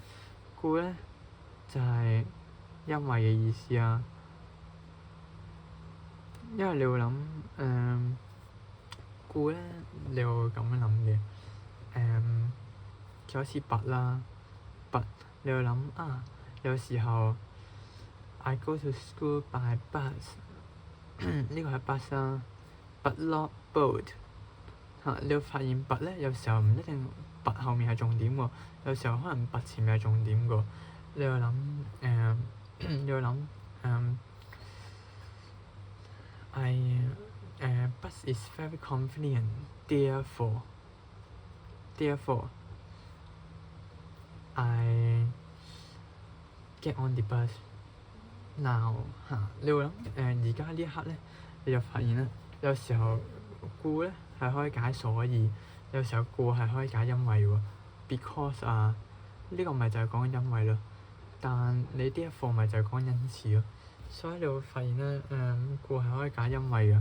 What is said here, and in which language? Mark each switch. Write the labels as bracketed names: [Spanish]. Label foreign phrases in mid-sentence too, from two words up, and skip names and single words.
[Cantonese] 故咧就係因為嘅意思啊，因為你會諗故咧你會咁樣諗嘅就好似拔啦， but 你要諗有時候 [English] I go to school by bus [Cantonese] 呢個係 bus 啦 ， [English] but not boat [Cantonese] 你要發現 but 咧有時候唔一定 but 後面係重點喎，有時候可能 but 前面係重點㗎。你要諗你要諗 [English] bus is very convenient therefore I get on the bus [Cantonese] now 你會諗而家呢一刻咧，你就發現咧，有時候故咧係可以解所以，有時候故係可以解因為喎。because 呢個咪就係講緊因為咯，但你呢一課咪就係講因此咯。所以你會發現咧，故係可以解因為嘅。